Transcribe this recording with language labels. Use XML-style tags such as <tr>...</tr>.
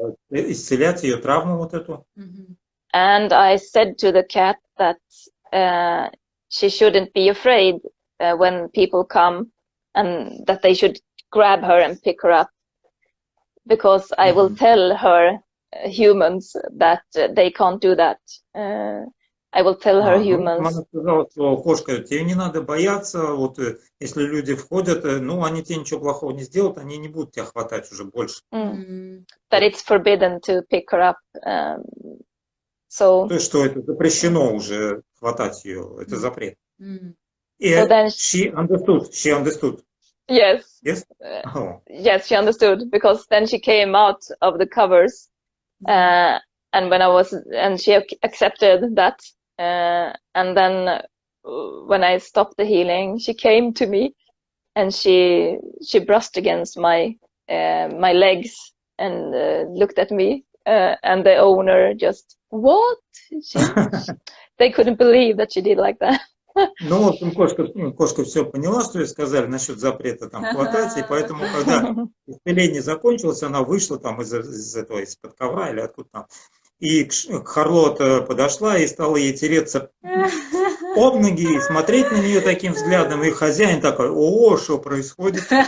<ru>Исцелять ее травму вот эту.</ru> <en>And I said to the cat that she shouldn't be afraid when people come, and that they should grab her and pick her up, because I will tell her humans that they can't do that. I will tell her humans.</en> <ru>Она сказала, что кошка, тебе не надо бояться, вот если люди входят, ну они тебе ничего плохого не сделают, они не будут тебя хватать уже больше.</ru> <en>That it's forbidden to pick her up. So.</en> <ru>То есть что это запрещено уже хватать ее, это запрет. И</ru> <en>So then she understood. Yes. Yes. Yes, she understood, because then she came out of the covers, and she accepted that, and then when I stopped the healing, she came to me, and she brushed against my legs and looked at me, and the owner just, what? They couldn't believe that she did like that.</en> <ru>Ну, в общем, кошка все поняла, что ей сказали насчет запрета там хватать, и поэтому, когда исцеление закончилось, она вышла там из-под ковра или откуда там, и к Харлот подошла и стала ей тереться об ноги и смотреть на нее таким взглядом, и хозяин такой, о, что происходит?</ru>